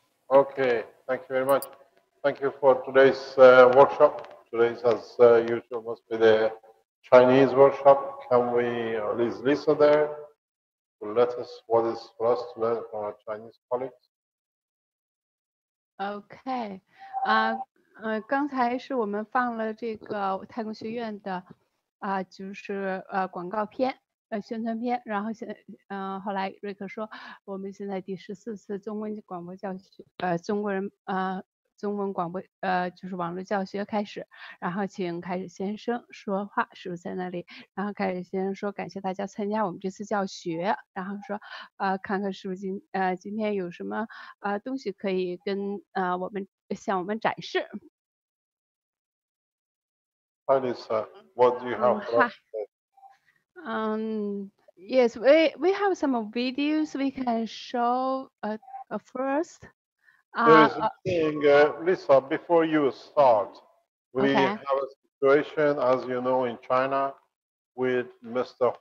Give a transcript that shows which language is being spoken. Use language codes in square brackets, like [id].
[en] Okay, thank you very much. Thank you for today's workshop. Today's, as usual, must be the Chinese workshop. Can we, is Lisa there to let us what is for us to learn from our Chinese colleagues? [zh] OK，刚才是我们放了这个太空学院的就是广告片。宣传片，然后后来瑞克说，我们现在第14次中文广播教学，中文广播就是网络教学开始，然后请凯始先生说话，是不是在那里？然后凯始先生说感谢大家参加我们这次教学，然后说看看是不是今天有什么东西可以跟向我们展示。 [en] Hi Lisa, what do you have for us? Yes, we have some videos we can show first. There is a thing, Lisa, before you start, we have a situation, as you know, in China, with Mr.